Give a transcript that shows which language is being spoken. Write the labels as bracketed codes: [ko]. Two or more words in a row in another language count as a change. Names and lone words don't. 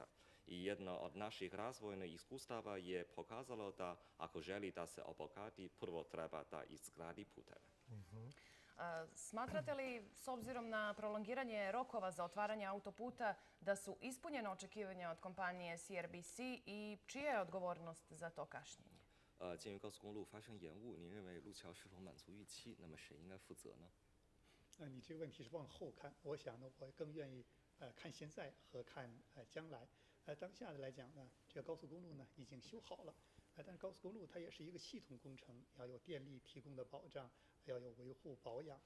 [sr] I jedno od naših razvojnih iskustava je pokazalo da ako želi da se obogati, prvo treba da izgradi puteve. Smatrate li, s obzirom na prolongiranje rokova za otvaranje autoputa, da su ispunjena očekivanja od kompanije CRBC i čija je odgovornost za to kašnjenje? [zh] 鉴于高速公路发生延误，您认为路桥是否满足预期？那么谁应该负责呢？你这个问题是往后看，我想呢，我更愿意看现在和看将来。当下的来讲呢，这个高速公路呢已经修好了，但是高速公路它也是一个系统工程，要有电力提供的保障，要有维护保养。